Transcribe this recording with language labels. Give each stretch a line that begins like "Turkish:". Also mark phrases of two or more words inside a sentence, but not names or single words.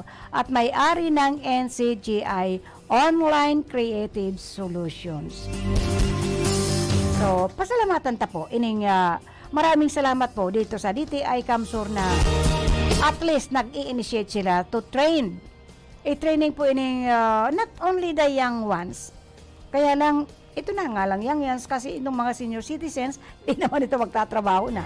Filipino: At may-ari ng NCGI Online Creative Solutions.
Bikol: So, pasalamatan ta po.
Filipino: Maraming salamat po dito sa DTI Camsur na at least nag-i-initiate sila
English: to train.
Filipino: I-training po ining
English: not only the young ones.
Filipino: Kaya lang, ito na nga lang
English: young ones
Filipino: kasi itong mga senior citizens, hindi naman ito magtatrabaho na.